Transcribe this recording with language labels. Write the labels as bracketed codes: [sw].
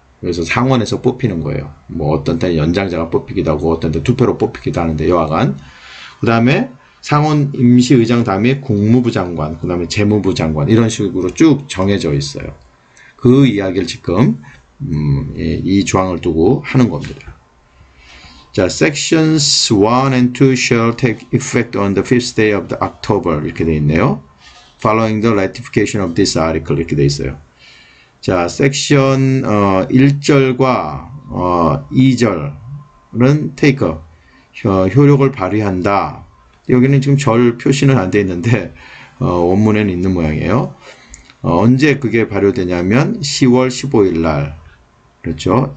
[ko] 그래서 상원에서 뽑히는 거예요. 뭐 어떤 때 연장자가 뽑히기도 하고 어떤 때 투표로 뽑히기도 하는데 여하간. 그 다음에 상원 임시의장 다음에 국무부 장관, 그 다음에 재무부 장관 이런 식으로 쭉 정해져 있어요. 그 이야기를 지금 이 조항을 두고 하는 겁니다. [en] 자, sections 1 and 2 shall take effect on the 5th day of the October [ko] 이렇게 되어 있네요. [en] Following the ratification of this article [ko] 이렇게 되어 있어요. 자, 섹션 1절과 2절은 take 효력을 발휘한다. 여기는 지금 절 표시는 안 되어 있는데 원문에는 있는 모양이에요. 언제 그게 발효되냐면 10월 15일 날 그렇죠.